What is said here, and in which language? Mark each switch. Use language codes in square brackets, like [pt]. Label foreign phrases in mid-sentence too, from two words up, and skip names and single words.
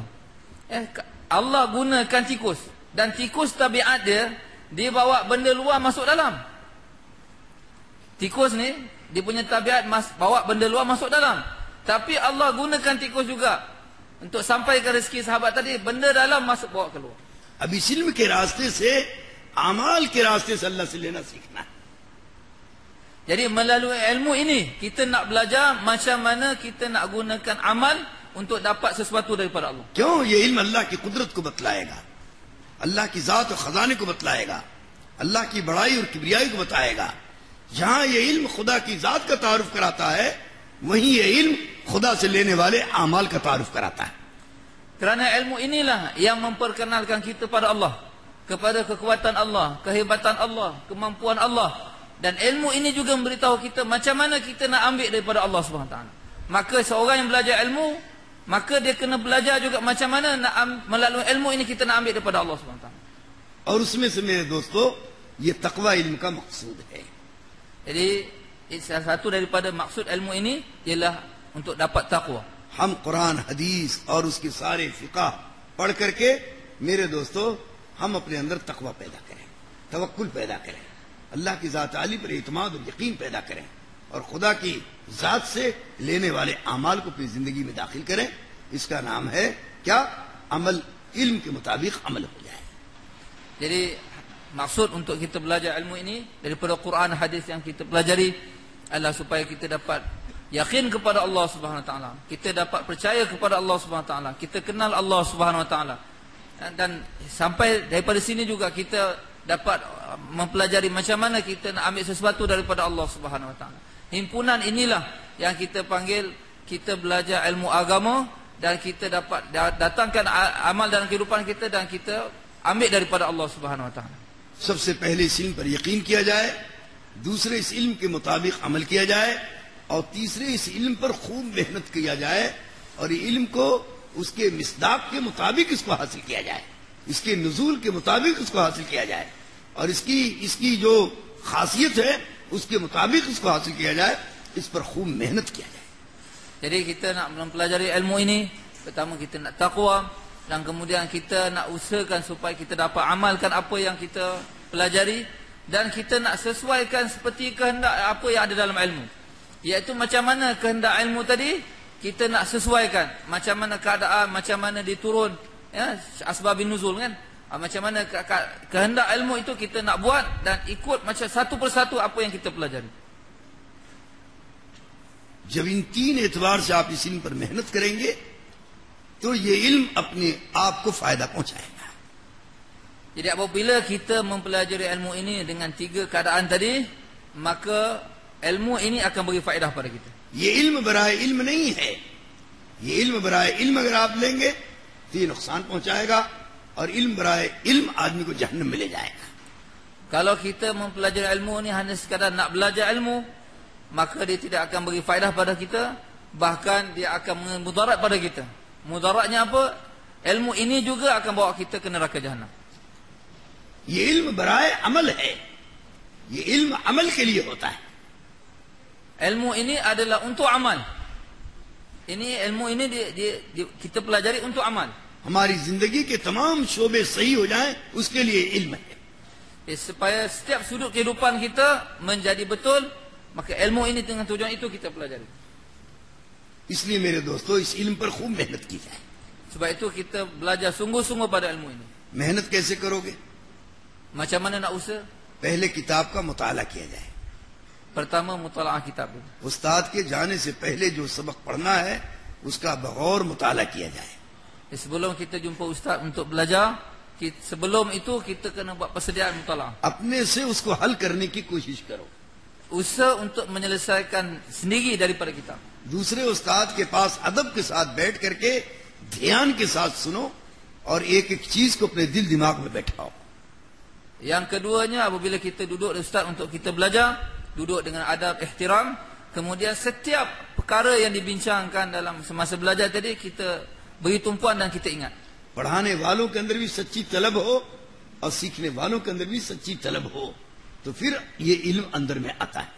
[ms] Allah gunakan tikus, dan tikus tabiat dia bawa benda luar masuk dalam. Tikus ni dia punya tabiat bawa benda luar masuk dalam. Tapi Allah gunakan tikus juga untuk sampaikan rezeki sahabat tadi, benda dalam masuk bawa keluar. [ur] اب اس علم کے راستے سے اعمال کے راستے سے اللہ سے لینا سیکھنا ہے. [ms] Jadi melalui ilmu ini kita nak belajar macam mana kita nak gunakan amal untuk dapat sesuatu daripada Allah. [ur] کیوں? یہ علم اللہ کی قدرت کو بتلائے گا، اللہ کی ذات اور خزانے کو بتلائے گا، اللہ کی بڑائی اور کبریائی کو بتائے گا. جہاں یہ علم خدا کی ذات کا تعارف کراتا ہے، وہیں یہ علم خدا سے لینے والے اعمال کا تعارف کراتا ہے. [ms] Kerana ilmu inilah yang memperkenalkan kita pada Allah, kepada kekuatan Allah, kehebatan Allah, kemampuan Allah. Dan ilmu ini juga memberitahu kita macam mana kita nak ambil daripada Allah SWT. Maka seorang yang belajar ilmu, maka dia kena belajar juga macam mana nak melalui ilmu ini kita nak ambil daripada Allah SWT. [ur] اور اس میں سے میرے دوستوں، یہ تقویٰ علم کا مقصود ہے. [ms] Jadi salah satu daripada maksud ilmu ini ialah untuk dapat takwa. [ur] ہم قرآن حدیث اور اس کے سارے فقہ پڑھ کر کے میرے دوستوں ہم اپنے اندر تقویٰ پیدا کریں، توکل پیدا کریں، اللہ کی ذات عالی پر اعتماد اور یقین پیدا کریں اور خدا کی ذات سے لینے والے اعمال کو اپنی زندگی میں داخل کریں. اس کا نام ہے کیا؟ عمل. علم کے مطابق عمل ہو جائے. [ms] Jadi maksud untuk kita belajar ilmu ini daripada Quran hadis yang kita pelajari adalah supaya kita dapat yakin kepada Allah [ar] سبحانه وتعالى, [ms] kita dapat percaya kepada Allah [ar] سبحانه وتعالى, [ms] kita kenal Allah [ar] سبحانه وتعالى, [ms] dan sampai daripada sini juga kita dapat mempelajari macam mana kita nak ambil sesuatu daripada Allah [ar] سبحانه وتعالى. [ms] Himpunan inilah yang kita panggil kita belajar ilmu agama, dan kita dapat datangkan amal dalam kehidupan kita dan kita ambil daripada Allah [ar] سبحانه وتعالى. [ur] سب سے پہلے اس علم پر یقین کیا جائے، دوسرے اس علم کے مطابق عمل کیا جائے، اور تیسرے اس علم پر خوب محنت کیا جائے اور یہ علم کو اس کے مصداق کے مطابق اس کو حاصل کیا جائے، اس کے نزول کے مطابق اس کو حاصل کیا جائے، اور اس کی جو خاصیت ہے اس کے مطابق اس کو حاصل کیا جائے، اس پر خوب محنت کیا جائے. [ms] Jadi kita nak mempelajari ilmu ini, pertama kita nak takwa, dan kemudian kita nak usahakan supaya kita dapat amalkan apa yang kita pelajari, dan kita nak sesuaikan seperti kehendak apa yang ada dalam ilmu, iaitu macam mana kehendak ilmu tadi kita nak sesuaikan, macam mana keadaan, macam mana diturun, ya, [ar] أسباب النزول [ms] kan, macam mana kehendak ilmu itu kita nak buat dan ikut macam satu persatu apa yang kita pelajari. [ur] جب ان تین اعتبار سے آپ اس علم پر محنت کریں گے تو یہ علم اپنے آپ کو فائدہ پہنچائے گا. [ms] Jadi apabila kita mempelajari ilmu ini dengan 3 keadaan tadi, maka ilmu ini akan beri faedah pada kita. [ur] یہ علم برائے علم نہیں ہے، یہ علم برائے علم اگر آپ لیں گے تو یہ نقصان پہنچائے گا، اور علم برائے علم آدمی کو جہنم میں لے جائے گا. [ms] Kalau kita mempelajari ilmu ni hanya sekadar nak belajar ilmu, maka dia tidak akan beri faedah pada kita, bahkan dia akan mudarat pada kita. Mudaratnya apa? Ilmu ini juga akan bawa kita ke neraka jahanam. [ur] یہ علم برائے عمل ہے، یہ علم عمل کے لیے ہوتا ہے. [ms] Ilmu ini adalah untuk amal. Ini ilmu ini kita pelajari untuk amal. [ur] ہماری زندگی کے تمام شعبے صحیح ہو جائیں، اس کے لیے علم ہے. [ms] Supaya setiap sudut kehidupan kita menjadi betul, maka ilmu ini dengan tujuan itu kita pelajari. [ur] اس لیے میرے دوستوں، اس علم پر خوب محنت کی جائے. [ms] Sebab itu kita belajar sungguh-sungguh pada ilmu ini. [ur] محنت کیسے کرو گے? [ms] Macam mana nak usaha? [ur] پہلے کتاب کا مطالعہ کیا جائے. [ms] Pertama, mutalaah kitab. [ur] استاد کے جانے سے پہلے جو سبق پڑھنا ہے اس کا بغور مطالعہ کیا جائے. [ms] Sebelum kita jumpa ustaz untuk belajar, sebelum itu kita kena buat persediaan mutalaah. [ur] اپنے سے اس کو حل کرنے کی کوشش کرو. [ms] Usaha untuk menyelesaikan sendiri daripada kitab. [ur] دوسرے استاد کے پاس ادب کے ساتھ بیٹھ کر کے دھیان کے ساتھ سنو، اور ایک ایک چیز کو اپنے دل دماغ میں بٹھاؤ. [ms] Yang keduanya, apabila kita duduk ustaz untuk kita belajar, duduk dengan adab ihtiram, kemudian setiap perkara yang dibincangkan dalam semasa belajar tadi kita beri tumpuan dan kita ingat. [ur] پڑھانے والوں کے اندر بھی سچی طلب ہو اور سیکھنے والوں کے اندر بھی سچی طلب ہو، تو پھر یہ علم اندر میں آتا ہے.